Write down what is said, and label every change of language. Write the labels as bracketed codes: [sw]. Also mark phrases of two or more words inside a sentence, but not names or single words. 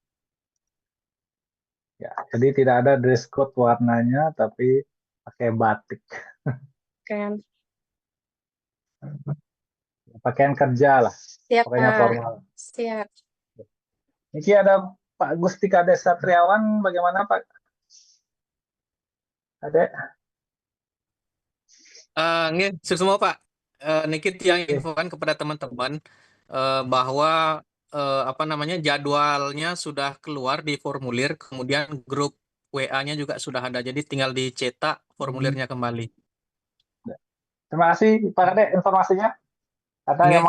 [id] Ya, jadi tidak ada dress code warnanya, tapi pakai batik. Pakaian kerja lah, Siap, pokoknya Pak. formal. Siap. Ini ada Pak Gustika Desa Triawan, bagaimana Pak? Ada? Nggih, semua Pak. Niki yang infokan kepada teman-teman bahwa jadwalnya sudah keluar di formulir, kemudian grup WA-nya juga sudah ada, jadi tinggal dicetak formulirnya kembali. Terima kasih Pak Kade informasinya. Karena yang